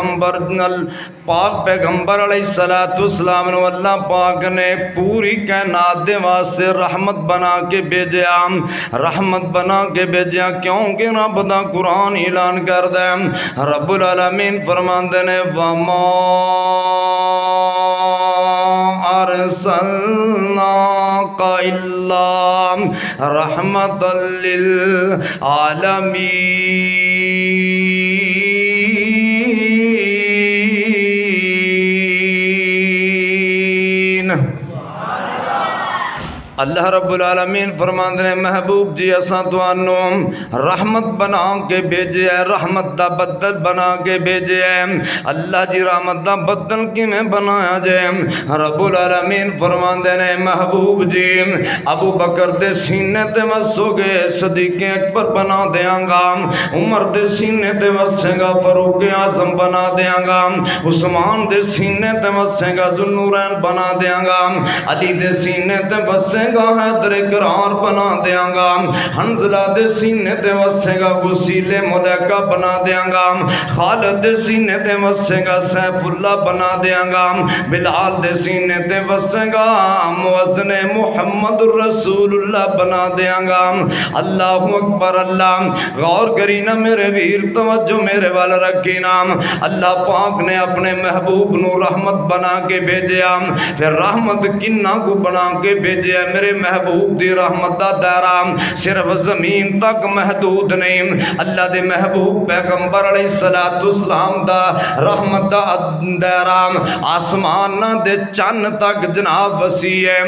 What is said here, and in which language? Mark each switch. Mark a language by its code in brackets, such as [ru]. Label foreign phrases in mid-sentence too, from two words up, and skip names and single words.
[pa] پیغمبر علیہ السلام نو اللہ پاک نے پوری کائنات دے واسطے رحمت بنا کے بھیجیا، رحمت بنا کے بھیجیا کیونکہ رب دا قرآن اعلان کر دے، رب العالمین فرماندے نے [ar] وَمَا أَرْسَلْنَاكَ إِلَّا رَحْمَةً لِلْعَالَمِينَ۔ [pa] اللہ رب العالمین فرماندے نے محبوب جی اساں تانوں رحمت بنا کے بھیجے ہے، رحمت دا بدل بنا کے بھیجے ہے۔ اللہ جی رحمت دا بدل کیویں بنایا جائے؟ رب العالمین فرماندے نے محبوب جی ابو بکر دے سینے تے وسو گے صدیق اکبر بنا دیاں گا، عمر دے سینے تے وسے گا فاروق اعظم بنا دیاں گا، عثمان دے سینے تے وسے گا ذوالنورین بنا دیاں گا، علی دے سینے تے وسے گا حیدر کرار بنا دیاں گا، حنزلہ دے سینے تے وسے گا وسیل ملائکہ بنا دیاں گا، خالد دے سینے تے وسے گا سیف اللہ بنا دیاں گا، بلال دے سینے تے وسے گا مؤذن محمد رسول اللہ بنا دیاں گا۔ اللہ اکبر، اللہ غور کرینا میرے ویر، توجہ میرے والا رکھینا۔ اللہ پاک نے اپنے محبوب نو رحمت بنا کے بھیجیا، پھر رحمت کنہ کو بنا کے بھیجیا میرے محبوب دی رحمت دا دائرہ صرف زمین تک محدود نہیں، اللہ دے محبوب پیغمبر علیہ السلام دا رحمت دا دائرہ آسمان دے چن تک جناب وسیع ہے۔